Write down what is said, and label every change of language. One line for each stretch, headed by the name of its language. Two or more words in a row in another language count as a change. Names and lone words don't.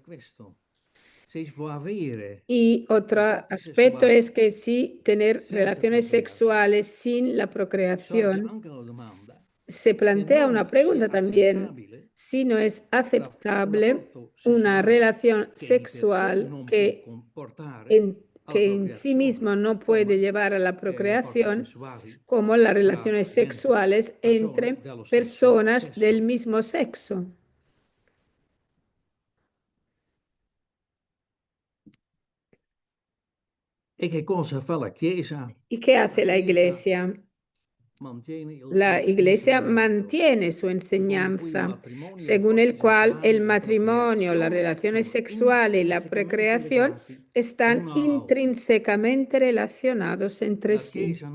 Spanish: Y otro aspecto es que si tener relaciones sexuales sin la procreación, se plantea una pregunta también: si no es aceptable una relación sexual que en sí mismo no puede llevar a la procreación, como las relaciones sexuales entre personas del mismo sexo. ¿Y qué cosa
Italian: fa la Chiesa?
Spanish: ¿Y qué hace la Iglesia? La Iglesia mantiene su enseñanza, según el cual el matrimonio, las relaciones sexuales y la procreación están intrínsecamente relacionados entre sí.